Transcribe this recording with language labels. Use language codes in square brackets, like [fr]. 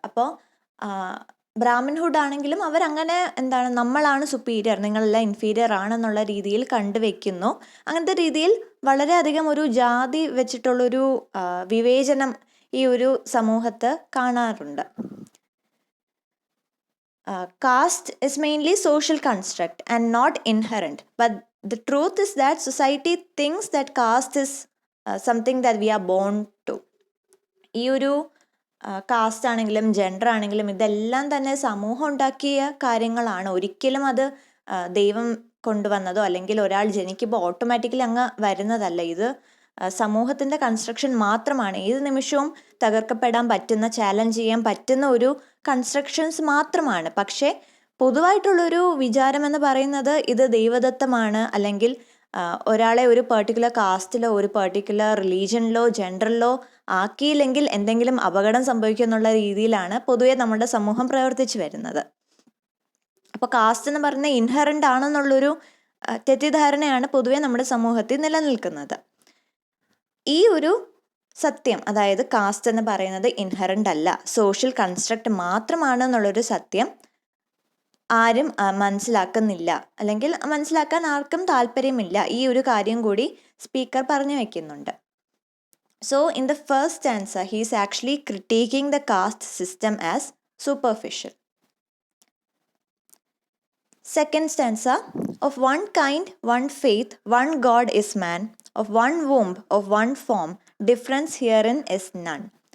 [ml] അപ്പോൾ ബ്രാഹ്മിൻഹുഡ് ആണെങ്കിലും അവരങ്ങനെ നമ്മളാണ് സുപ്പീരിയർ, നിങ്ങളെല്ലാം ഇൻഫീരിയർ ആണെന്നുള്ള രീതിയിൽ കണ്ടുവെക്കുന്നു. അങ്ങനത്തെ രീതിയിൽ വളരെയധികം ഒരു ജാതി വെച്ചിട്ടുള്ളൊരു വിവേചനം ഈ ഒരു സമൂഹത്ത് കാണാറുണ്ട്. [en] Caste is mainly social construct and not inherent, but the truth is that society thinks that caste is something that we are born to. [ml] ഈ ഒരു കാസ്റ്റ് ആണെങ്കിലും ജെൻഡർ ആണെങ്കിലും ഇതെല്ലാം തന്നെ സമൂഹം ഉണ്ടാക്കിയ കാര്യങ്ങളാണ്. ഒരിക്കലും അത് ദൈവം കൊണ്ടുവന്നതോ അല്ലെങ്കിൽ ഒരാൾ ജനിക്കുമ്പോൾ ഓട്ടോമാറ്റിക്കലി അങ്ങ് വരുന്നതല്ല. ഇത് സമൂഹത്തിൻ്റെ കൺസ്ട്രക്ഷൻ മാത്രമാണ്. ഏത് നിമിഷവും തകർക്കപ്പെടാൻ പറ്റുന്ന, ചാലഞ്ച് ചെയ്യാൻ പറ്റുന്ന ഒരു കൺസ്ട്രക്ഷൻസ് മാത്രമാണ്. പക്ഷേ പൊതുവായിട്ടുള്ളൊരു വിചാരം എന്ന് പറയുന്നത് ഇത് ദൈവദത്തമാണ്, അല്ലെങ്കിൽ ഒരാളെ ഒരു പെർട്ടിക്കുലർ കാസ്റ്റിലോ ഒരു പെർട്ടിക്കുലർ റിലീജിയനിലോ ജെൻഡറിലോ ആക്കിയില്ലെങ്കിൽ എന്തെങ്കിലും അപകടം സംഭവിക്കും എന്നുള്ള രീതിയിലാണ് പൊതുവെ നമ്മുടെ സമൂഹം പ്രവർത്തിച്ചു വരുന്നത്. അപ്പോൾ കാസ്റ്റ് എന്ന് പറയുന്നത് ഇൻഹറൻ്റ് ആണെന്നുള്ളൊരു തെറ്റിദ്ധാരണയാണ് പൊതുവെ നമ്മുടെ സമൂഹത്തിൽ നിലനിൽക്കുന്നത്. ഈ ഒരു സത്യം, അതായത് കാസ്റ്റ് എന്ന് പറയുന്നത് ഇൻഹറൻ്റ് അല്ല, സോഷ്യൽ കൺസ്ട്രക്റ്റ് മാത്രമാണ് എന്നുള്ളൊരു സത്യം ആരും മനസ്സിലാക്കുന്നില്ല, അല്ലെങ്കിൽ മനസ്സിലാക്കാൻ ആർക്കും താല്പര്യമില്ല. ഈ ഒരു കാര്യം കൂടി സ്പീക്കർ പറഞ്ഞു വെക്കുന്നുണ്ട്. [en] So in the first stanza, he is actually critiquing the caste system as superficial. Second stanza, of one kind, one faith, one God is man, of one womb, of one form, difference herein is none.